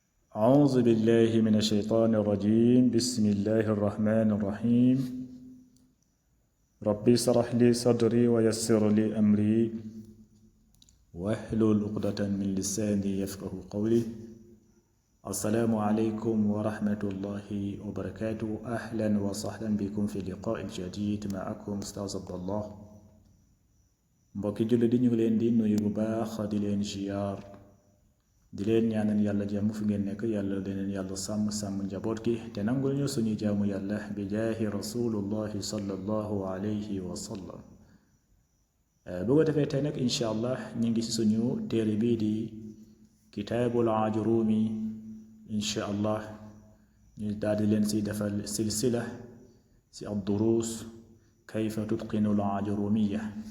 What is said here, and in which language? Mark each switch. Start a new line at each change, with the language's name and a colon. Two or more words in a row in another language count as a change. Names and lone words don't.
Arabic: أعوذ بالله من الشيطان الرجيم بسم الله الرحمن الرحيم ربي اشرح لي صدري ويسر لي أمري واحلل عقدة من لساني يفقه قولي السلام عليكم ورحمة الله وبركاته أهلا وسهلا بكم في لقاء جديد معكم أستاذ عبد الله
Wolof: mbokki julli di ñu leen di nuyu bu baax di leen ziar di leen ñaanal yàlla jàmm fu ngeen nekk yàlla leneen yàlla sàmm njaboot gi te nangul ñu suñu jaamu yàlla bi
Arabic: جاه رسول الله صلى الله عليه وسلم
Wolof: bu ko defee tey nag
Arabic: إن شاء الله
Wolof: ñu ngi ci suñu téere bii di
Arabic: كتاب الآجرومي إن شاء الله
Wolof: ñu daal di leen si defal silsila si
Arabic: الدروس كيف تتقن الآجرومية